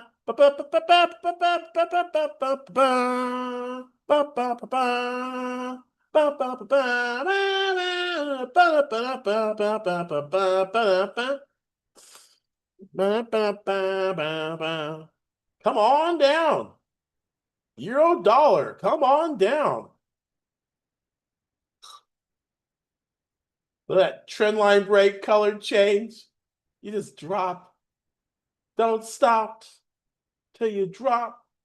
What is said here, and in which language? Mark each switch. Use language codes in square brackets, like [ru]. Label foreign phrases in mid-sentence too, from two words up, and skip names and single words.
[en] Ba, ba, ba, ba, ba, ba, ba, ba, ba, ba, ba, ba. Ba, ba, ba, ba. Ba, ba, ba, ba. Ba, ba, ba, ba, ba, ba, ba, ba, ba, ba. Ba, ba, ba, ba, ba. Come on down. Euro dollar. Come on down. Look at that trend line break, color change. You just drop. Don't stop till you drop.